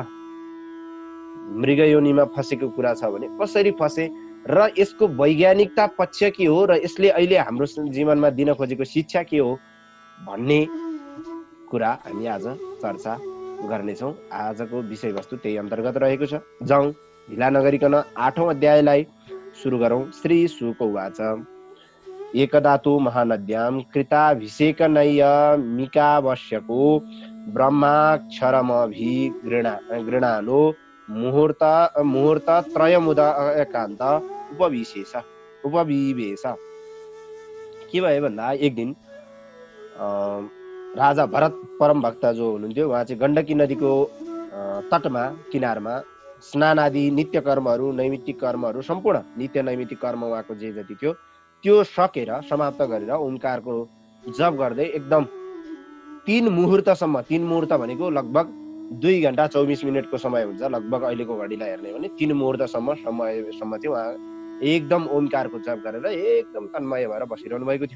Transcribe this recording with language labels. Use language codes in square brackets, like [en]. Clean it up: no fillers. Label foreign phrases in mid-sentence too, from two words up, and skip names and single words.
[ne] मृगयोनिमा फसेको कुरा छ भने कसरी फसे र यसको वैज्ञानिकता पक्ष के हो र यसले अहिले हाम्रो जीवनमा दिन खोजेको शिक्षा के हो भन्ने कुरा हामी आज चर्चा गर्नेछौँ। आजको विषयवस्तु त्यही अन्तर्गत रहेको छ। जाउँ ढिला नगरिकन 8औं अध्यायलाई सुरु गरौँ। [sa] श्री शुक उवाच एकदा तु महानद्यां कृताभिषेकनैयमिकावश्यको ब्रह्माक्षरमभिगृणानो मुहूर्तत्रयमुदयकान्त उपविवेश। [ne] के भयो भन्दा एक दिन राजा भरत परम भक्त जो हुनुहुन्थ्यो उहाँ चाहिँ गण्डकी नदीको तटमा किनारमा स्नान आदि नित्य कर्महरू नैमित्तिक कर्महरू सम्पूर्ण नित्य नैमित्तिक कर्म उहाँको जे जति थियो त्यो सकेर समाप्त गरेर ओमकारको जप गर्दै एकदम 3 मुहूर्तसम्म, 3 मुहूर्त भनेको लगभग 2 घण्टा 24 मिनटको समय हुन्छ लगभग अहिलेको घडीलाई हेर्ने भने 3 मुहूर्तसम्म चाहिँ उहाँ एकदम ओमकारको जप गरेर एकदम तन्मय भएर बसिरहनु भएको थियो।